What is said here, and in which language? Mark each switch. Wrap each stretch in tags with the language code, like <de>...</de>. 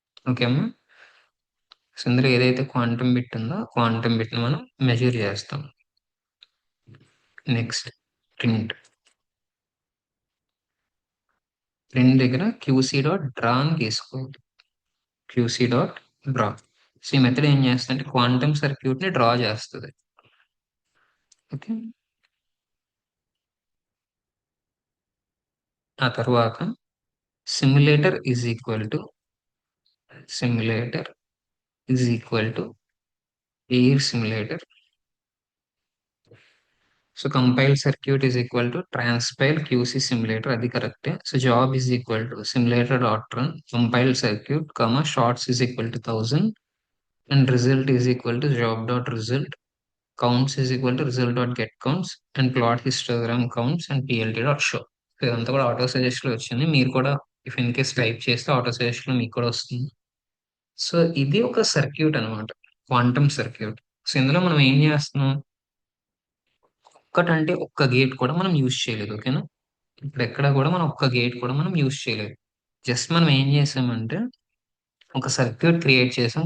<te>Okay అమ్మా, so ఇందులో ఏదైతే క్వాంటమ్ బిట్ ఉందో క్వాంటమ్ బిట్ ని మనం మెజర్ చేస్తాం. నెక్స్ట్ ప్రింట్, ప్రింట్ దగ్గర క్యూసీ డాట్ డ్రా అని తీసుకోవాలి. క్యూసీ డాట్ డ్రా, సో ఈ మెథడ్ ఏం చేస్తుంది అంటే క్వాంటమ్ సర్క్యూట్ ని డ్రా చేస్తుంది. ఓకే, ఆ తర్వాత</te> <en>simulator is equal to simulator is equal to air simulator. So compile circuit is equal to transpile QC simulator,</en> <te>అది కరెక్టే.</te> <en>So job is equal to simulator dot run compile circuit comma shots is equal to 1000, and result is equal to job dot result, counts is equal to result dot get counts, and plot histogram counts and plt dot show.</en> <te>So ఇదంతా కూడా auto suggest లో వచ్చింది. మీరు కూడా if in case type చేస్తే auto suggest లో మీకు కూడా వస్తుంది. సో ఇది ఒక సర్క్యూట్ అన్నమాట. Quantum circuit. సో ఇందులో మనం ఏం చేస్తున్నాం? ఒక్కటంటే ఒక్క గేట్ కూడా మనం యూజ్ చేయలేదు. ఓకేనా? ఇప్పుడు ఎక్కడ కూడా మనం ఒక్క గేట్ కూడా మనం యూజ్ చేయలేదు. జస్ట్ మనం ఏం చేసామంటే ఒక సర్క్యూట్ క్రియేట్ చేసాం.</te>